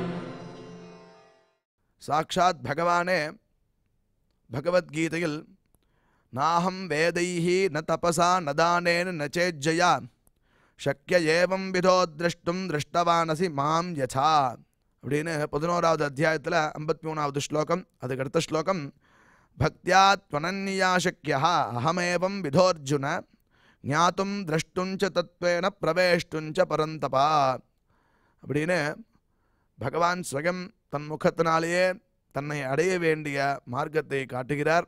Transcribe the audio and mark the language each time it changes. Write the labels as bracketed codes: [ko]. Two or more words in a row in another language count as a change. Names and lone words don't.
[sa] साक्षात् भगवाने भगवद्गीतയിൽ नाहं वेदैः न तपसा न दानेन न चेज्जया शक्य एवं विधो द्रष्टुं दृष्टवानसि मां यथा [ta] அப்படின்னு 11வது அத்தியாயத்தில் 53வது ஸ்லோகம். அதுக்கு அடுத்த ஸ்லோகம் [sa] भक्त्या त्वनन्यया शक्यः अहमेवं विधोऽर्जुन ज्ञातुं द्रष्टुं च तत्त्वेन प्रवेष्टुं च परन्तप [ta] அப்படின்னு பகவான் ஸ்வயம் தன் முகத்தினாலேயே தன்னை அடைய வேண்டிய மார்க்கத்தை காட்டுகிறார்.